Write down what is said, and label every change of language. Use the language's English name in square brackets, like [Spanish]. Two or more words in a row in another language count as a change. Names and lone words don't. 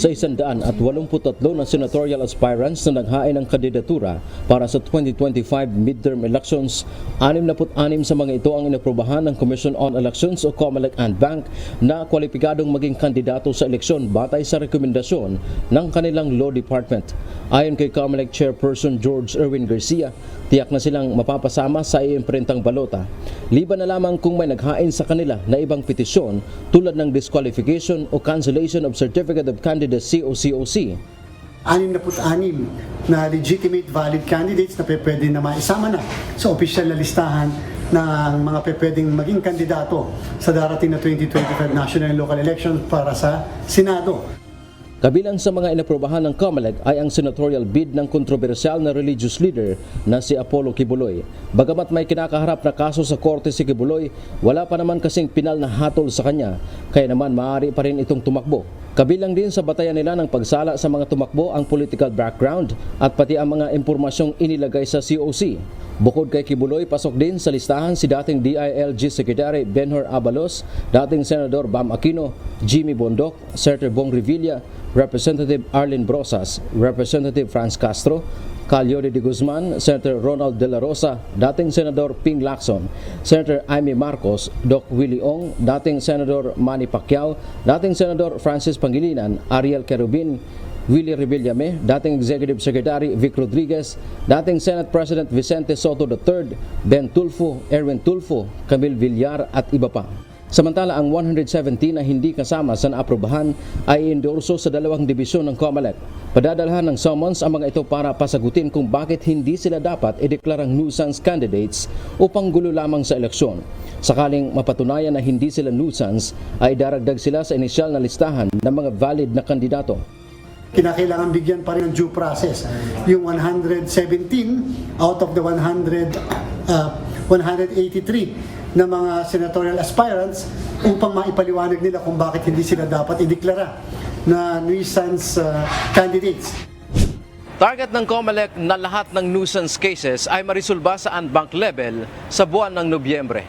[Filipino] Sa 183 na [English] senatorial aspirants [Filipino] na naghain ng kandidatura para sa 2025 [English] midterm elections, [Filipino] 66 sa mga ito ang inaprobahan ng Commission on Elections o COMELEC [English] and Bank [Filipino] na kwalipikadong maging kandidato sa eleksyon batay sa rekomendasyon ng kanilang Law Department. Ayon kay COMELEC Chairperson George Erwin Garcia, tiyak na silang mapapasama sa iimprentang balota. Liban na lamang kung may naghain sa kanila na ibang petisyon tulad ng disqualification o [English] cancellation of Certificate of Candidacy [Filipino] o COC. 66 na [English] legitimate valid candidates [Filipino] na pwede na maisama na sa opisyal na listahan ng mga pwedeng maging kandidato sa darating na 2025 [English] national and local elections [Filipino] para sa Senado. Kabilang sa mga inaprobahan ng COMELEC ay ang senatorial bid ng kontrobersyal na religious leader na si Apollo Kibuloy. Bagamat may kinakaharap na kaso sa korte si Kibuloy, wala pa naman kasing pinal na hatol sa kanya, kaya naman maaari pa rin itong tumakbo. Kabilang din sa batayan nila ng pagsala sa mga tumakbo ang [English] political background [Filipino] at pati ang mga impormasyong inilagay sa COC. Bukod kay Kibuloy, pasok din sa listahan si dating DILG Secretary Benhur Abalos, dating Senador Bam Aquino, Jimmy Bondoc, Senator Bong Revilla, Representative Arlene Brosas, Representative Franz Castro, Calyode de Guzman, Senator Ronald De La Rosa, dating Senador Ping Lacson, Senator Amy Marcos, Doc Willie Ong, dating Senador Manny Pacquiao, dating Senador Francis Pangilinan, Ariel Querubin, Willie Revillame, dating Executive Secretary Vic Rodriguez, dating Senate President Vicente Soto III, Ben Tulfo, Erwin Tulfo, Camille Villar at iba pa. Samantala, ang 117 na hindi kasama sa naaprubahan ay endorso sa dalawang dibisyon ng COMELEC. Padadalhan ng summons ang mga ito para pasagutin kung bakit hindi sila dapat ideklarang [English] nuisance candidates [Filipino] o panggulo lamang sa eleksyon. Sakaling mapatunayan na hindi sila nuisance, ay daragdag sila sa inisyal na listahan ng mga valid na kandidato. Kinakailangan bigyan pa rin ng [English] due process. [Filipino] Yung [English] 117 out of the 183 [Filipino] na mga [English] senatorial aspirants [Filipino] upang maipaliwanag nila kung bakit hindi sila dapat ideklara na [English] nuisance candidates. [Filipino] Target ng COMELEC na lahat ng [English] nuisance cases [Filipino] ay marisolba sa [English] unbanked level [Filipino] sa buwan ng Nobyembre.